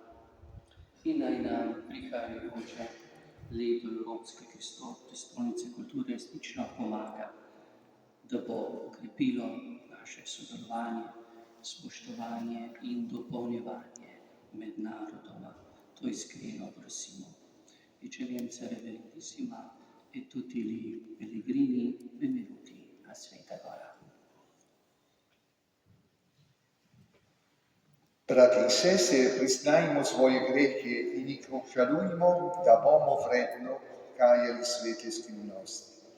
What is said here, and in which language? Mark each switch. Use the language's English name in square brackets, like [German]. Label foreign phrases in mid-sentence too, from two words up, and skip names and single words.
[Slovenian] In naj nam prihajajoče leto Evropske prestolnice kulture resnično pomaga, da bo okrepilo naše sodelovanje, spoštovanje in dopolnjevanje med narodoma. To iskreno prosimo. [Italian] Eccellenza Reverendissima e tutti i pellegrini benvenuti a Sveta Gora. [Slovenian] Brati in sestre, priznajmo svoje grehe in jih obžalujmo, da bomo vredno kajali svete skrivnosti.